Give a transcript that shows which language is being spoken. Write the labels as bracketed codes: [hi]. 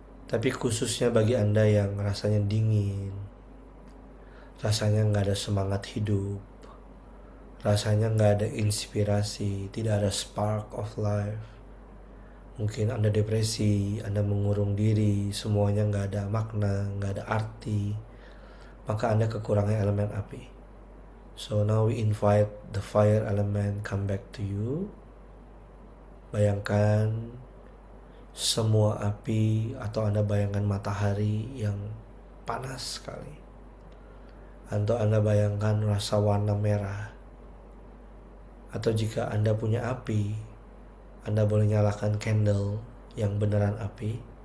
[id] Tapi khususnya bagi Anda yang rasanya dingin, rasanya nggak ada semangat hidup, rasanya nggak ada inspirasi, tidak ada [en] spark of life. [id] Mungkin Anda depresi, Anda mengurung diri, semuanya nggak ada makna, nggak ada arti. Maka Anda kekurangan elemen api. [en] So now we invite the fire element come back to you. [id] Bayangkan semua api, atau Anda bayangkan matahari yang panas sekali, atau Anda bayangkan rasa warna merah. Atau jika Anda punya api, Anda boleh nyalakan candle yang beneran api.